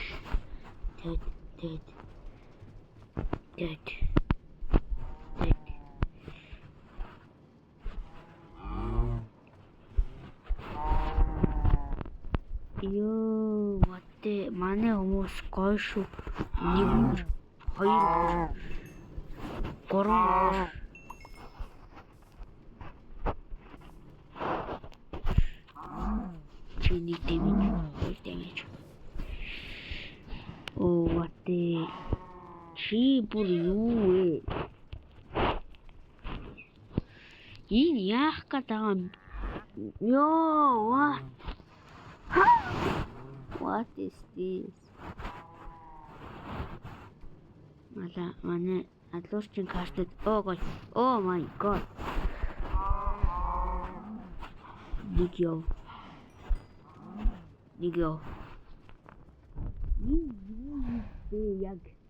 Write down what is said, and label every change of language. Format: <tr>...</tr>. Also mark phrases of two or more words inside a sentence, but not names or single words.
<en>Dead. What</en> <mn>манай хүмүүс гоё шүү. Нэг үхэр, хоёр үхэр, гурван үхэр. Нэг дэмэж.</mn> <en>What the?</en> <mn>Чи бүр юу вэ? Энэ яах гээд байгаа юм?</mn> <en>Yo, what? What is this?</en> <mn>Манай адлуурчин картад</mn> <en>oh my god.</en> <mn>Нэг яв. Яг.</mn>